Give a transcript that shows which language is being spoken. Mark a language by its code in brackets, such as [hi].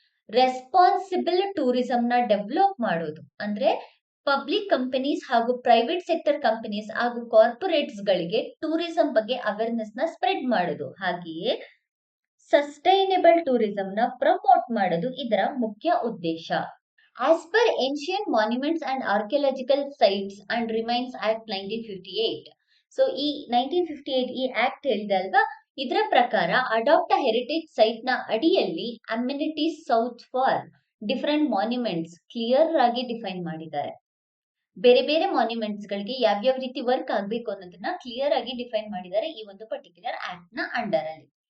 [kn] Responsible tourism ನ develop ಮಾಡೋದು, ಅಂದ್ರೆ ಪಬ್ಲಿಕ್ ಕಂಪನೀಸ್ ಹಾಗೂ ಪ್ರೈವೇಟ್ ಸೆಕ್ಟರ್ ಕಂಪನೀಸ್ ಹಾಗೂ ಕಾರ್ಪೊರೇಟ್ಸ್ ಗಳಿಗೆ ಟೂರಿಸಂ ಬಗ್ಗೆ ಅವೇರ್ನೆಸ್ ನ ಸ್ಪ್ರೆಡ್ ಮಾಡೋದು, ಹಾಗೆಯೇ ಸಸ್ಟೈನೇಬಲ್ ಟೂರಿಸಂ ನ ಪ್ರಮೋಟ್ ಮಾಡೋದು ಇದರ ಮುಖ್ಯ ಉದ್ದೇಶ. [en] As per Ancient Monuments and Archaeological Sites and Remains Act 1958. [kn] So ಈ 1958 ಈ ಆಕ್ಟ್ ಹೇಳಿದೆ ಅಲ್ವಾ, ಇದರ ಪ್ರಕಾರ ಅಡಾಪ್ಟ್ ಅ ಹೆರಿಟೇಜ್ ಸೈಟ್ ನ ಅಡಿಯಲ್ಲಿ [en] amenities sought for different monuments [kn] clear ಆಗಿ ಡಿಫೈನ್ ಮಾಡಿದ್ದಾರೆ. ಬೇರೆ ಬೇರೆ ಮಾನ್ಯುಮೆಂಟ್ಸ್ ಗಳಿಗೆ ಯಾವ್ಯಾವ ರೀತಿ ವರ್ಕ್ ಆಗ್ಬೇಕು ಅನ್ನೋದನ್ನ ಕ್ಲಿಯರ್ ಆಗಿ ಡಿಫೈನ್ ಮಾಡಿದ್ದಾರೆ ಈ ಒಂದು ಪರ್ಟಿಕ್ಯುಲರ್ ಆಕ್ಟ್ ನ ಅಂಡರ್ ಅಲ್ಲಿ.